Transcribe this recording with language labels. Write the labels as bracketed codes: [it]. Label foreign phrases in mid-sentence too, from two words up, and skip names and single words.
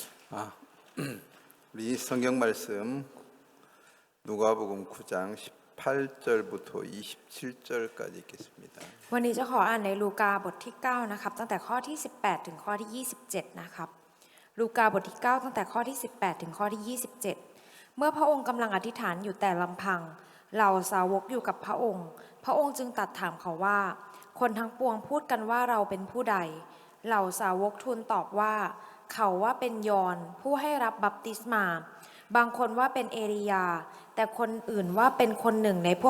[ko] 아, 우리 성경 말씀 누가복음 9장 18절부터 27절까지 읽겠습니다. [th] วันนี้จะขออ่านในลูกาบทที่9นะครับตั้งแต่ข้อที่18ถึงข้อที่27นะครับลูกาบทที่9ตั้งแต่ข้อที่18ถึงข้อที่27เมื่อพระองค์กำลังอธิษฐานอยู่แต่ลำพังเหล่าสาวกอยู่กับพระองค์จึงตรัสถามเขาว่าคนทั้งปวงพูดกันว่าเราเป็นผู้ใดเหล่าสาวกทูลตอบว่าเขาว่าเป็นยอห์นผู้ให้รับบัพติศมาบางคนว่าเป็นเอลียาแต่คนอื่นว่าเป็นคนหนึ่งในพวก